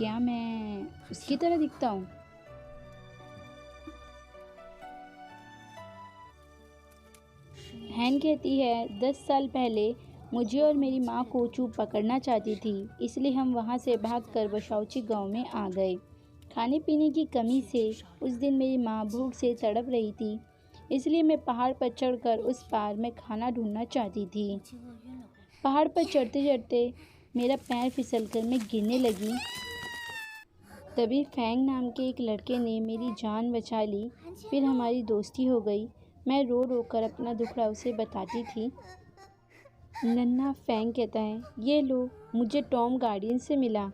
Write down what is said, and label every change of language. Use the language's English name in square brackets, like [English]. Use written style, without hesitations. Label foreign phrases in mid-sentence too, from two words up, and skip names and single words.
[Hindi] क्या मैं उसकी तरह दिखता हूँ? हैन कहती है, 10 साल पहले मुझे और मेरी माँ को चू पकड़ना चाहती थी, इसलिए हम वहाँ से भागकर बशाउची गांव में आ गए। खाने पीने की कमी से उस दिन मेरी माँ भूख से तड़प रही थी, इसलिए मैं पहाड़ पर चढ़कर उस पार में खाना ढूंढना चाहती थी। [Chinese] 饥饿晕了过去。 [Hindi] पहाड़ पर चढ़ते चढ़ते मेरा पैर फिसलकर मैं गिरने लगी। तभी फैंग नाम के एक लड़के ने मेरी जान बचा ली। फिर हमारी दोस्ती हो गई। मैं रो रो कर अपना दुखड़ा उसे बताती थी। नन्हा फैंग कहता है, ये लो, मुझे टॉम गार्डियन से मिला।